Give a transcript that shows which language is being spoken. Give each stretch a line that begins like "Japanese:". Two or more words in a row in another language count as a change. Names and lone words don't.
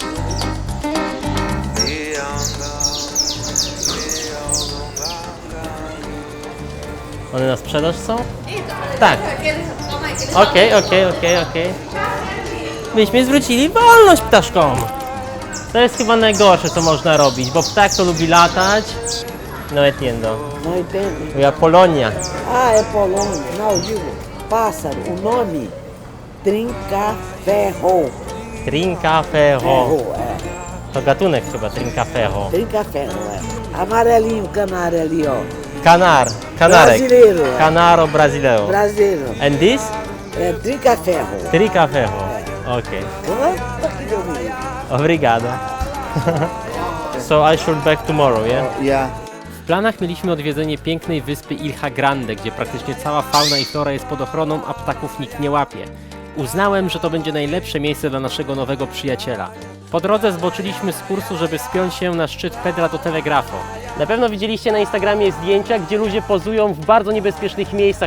Polish: One na sprzedaż są? Tak. Okej. Myśmy zwrócili wolność ptaszkom. To jest chyba najgorsze, co można robić, bo ptak to lubi latać.
Spanish: No entiendo.
Portuguese: Não entende? Ja Polonia. Ah, é Polônia. Não, eu digo pássaro. O nome Trincaferro. Trincaferro. Ferro, é.
Polish: To gatunek chyba, Trincaferro.
Portuguese: Trincaferro, é. Amarelinho, canário ali, ó.
Polish: Kanarek.
Portuguese: Brasileiro. Canaro brasileiro. Brasileiro.
English: And this?
Portuguese: É Trincaferro. Trincaferro. Okej. Hã? Que deu menino. Obrigado.
English: So I should back tomorrow, yeah? Yeah.
Polish: W planach mieliśmy odwiedzenie pięknej wyspy Ilha Grande, gdzie praktycznie cała fauna i flora jest pod ochroną, a ptaków nikt nie łapie. Uznałem, że to będzie najlepsze miejsce dla naszego nowego przyjaciela. Po drodze zboczyliśmy z kursu, żeby spiąć się na szczyt Pedra do Telegrafo. Na pewno widzieliście na Instagramie zdjęcia, gdzie ludzie pozują w bardzo niebezpiecznych miejscach.